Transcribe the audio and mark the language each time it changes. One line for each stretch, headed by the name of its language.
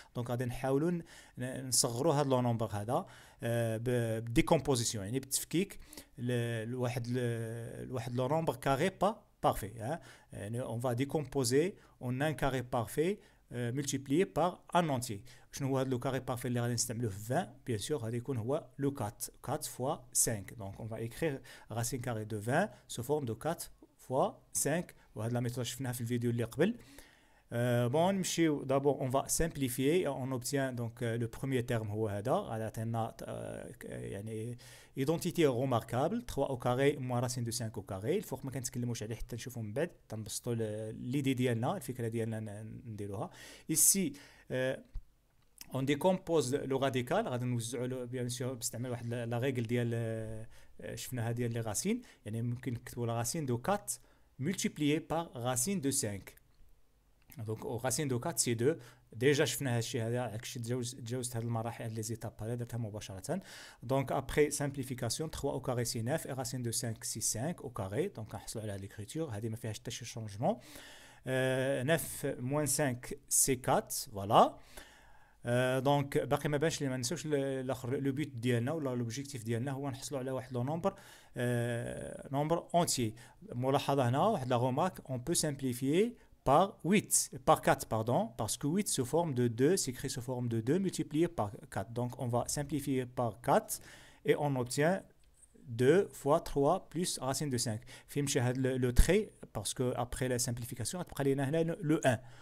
Arabic: دونك غادي نحاولوا نصغروا هذا لو نومبر هذا بديكومبوزيسيون، يعني بالتفكيك لواحد لو نومبر كاري با
French: parfait, hein. On va décomposer en un carré parfait multiplié par un entier.
Arabic: شنو هو هذا لو كاري بارفي اللي غادي نستعملوه في 20؟ بيان سور غادي يكون هو لو
French: 4 fois 5. Donc on va écrire racine carrée de 20 sous forme de 4 fois 5.
Arabic: وهذه لا ميثود شفناها في الفيديو اللي قبل.
French: Bon, d'abord on va simplifier, on obtient donc le premier terme
Arabic: هو هذا. غادي عطينا يعني
French: identité remarquable 3 au carré
Arabic: moins racine de 5 au carré. الفوق ما كنتكلموش عليه حتى نشوفوا من بعد تنبسطوا ليدي ديالنا، الفكره ديالنا نديروها.
French: ici on décompose le radical.
Arabic: غادي نوزعوا بيان سور باستعمال واحد لا ريغل ديال شفناها ديال لي راسين، يعني ممكن نكتبوا لا راسين دو 4
French: multiplié par racine de 5. Donc racine de 4 c'est 2.
Arabic: Déjà شفنا هذا الشيء هذا، تجاوزت هذه المراحل، هذه لي زيتاب هذه درتها مباشره.
French: Donc après simplification 3 au carré c'est 9 et racine de 5 c'est 5 au carré.
Arabic: Donc نحصلوا على l'écriture هذه ما فيهاش حتى شي شونجمون.
French: 9 moins 5 c'est 4. Voilà.
Arabic: دونك باقي ما بانش لي، ما نساوش الاخر لو بوت ديالنا ولا لوبجيكتيف ديالنا هو نحصلوا على واحد لو نومبر اونتيي. ملاحظه هنا واحد لا رومارك،
French: on peut simplifier par 8, par 4 pardon, parce que 8 sous forme de 2 s'écrit sous forme de 2 multiplié par 4. Donc on va simplifier par 4 et on obtient 2 fois 3 plus racine de 5.
Arabic: فيمشي هذا
French: le trait parce que après la simplification
Arabic: غتبقى لينا هنا
French: le 1.